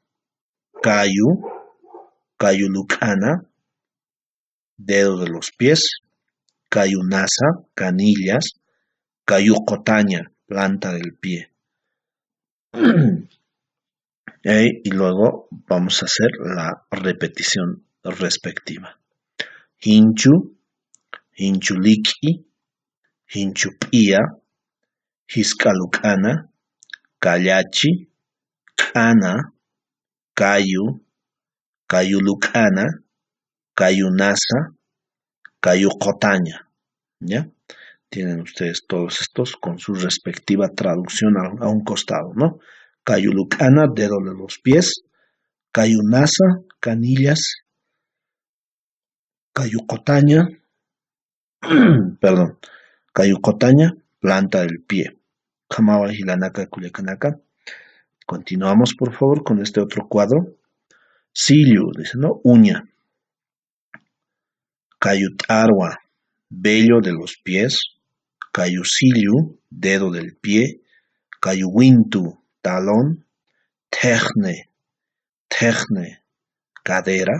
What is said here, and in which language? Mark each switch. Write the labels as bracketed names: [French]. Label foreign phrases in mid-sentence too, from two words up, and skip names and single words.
[Spanish] Cayulukana, dedo de los pies. Cayunasa, canillas. Cayucotaña, planta del pie. Y luego vamos a hacer la repetición respectiva. [Aymara] Hinchu, hinchuliki, hinchupia, hiskalukana, kallachi, kana, kayu, kayulukana, kayunasa, kayukotaña. [Spanish] ¿Ya? Tienen ustedes todos estos con su respectiva traducción a un costado, ¿no? Kayulukana, dedo de los pies. Kayunasa, canillas. Kayukotaña, perdón. Kayukotaña, planta del pie. [Aymara] Kamawa hilanaka kulekanaka. [Spanish] Continuamos, por favor, con este otro cuadro. Sillu, dice, ¿no? Uña. Kayutarwa, vello de los pies. Kayusillu, dedo del pie. Kayuwintu, talón. Tejne, cadera.